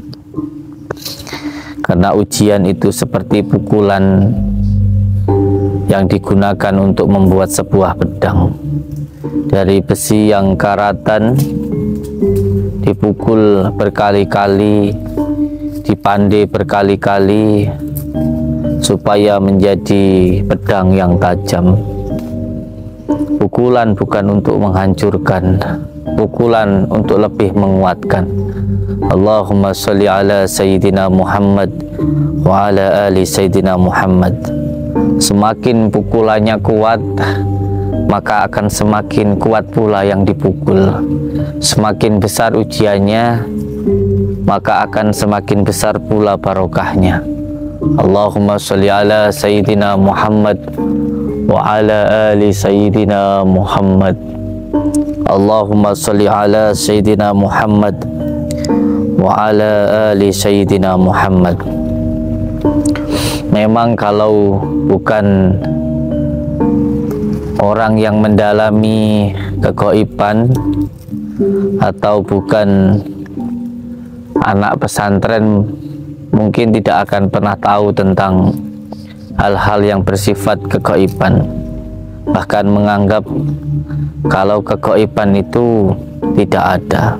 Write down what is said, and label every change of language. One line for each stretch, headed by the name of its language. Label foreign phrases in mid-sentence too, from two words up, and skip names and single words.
Indonesian: Karena ujian itu seperti pukulan yang digunakan untuk membuat sebuah pedang dari besi yang karatan, dipukul berkali-kali, dipandai berkali-kali supaya menjadi pedang yang tajam. Pukulan bukan untuk menghancurkan, pukulan untuk lebih menguatkan.
Arabic: اللهم صل على سيدنا محمد وعلى آل سيدنا محمد wa ala ali Sayyidina Muhammad.
Indonesian: Semakin pukulannya kuat, maka akan semakin kuat pula yang dipukul. Semakin besar ujiannya, maka akan semakin besar pula barokahnya.
Arabic: اللهم صل على سيدنا محمد وعلى آل سيدنا محمد wa ala ali Sayyidina Muhammad. اللهم صل على سيدنا محمد وعلى آل سيدنا محمد wa ala ali Sayyidina Muhammad.
Indonesian: Memang kalau bukan orang yang mendalami kegaiban atau bukan anak pesantren, mungkin tidak akan pernah tahu tentang hal-hal yang bersifat kegaiban, bahkan menganggap kalau kegaiban itu tidak ada.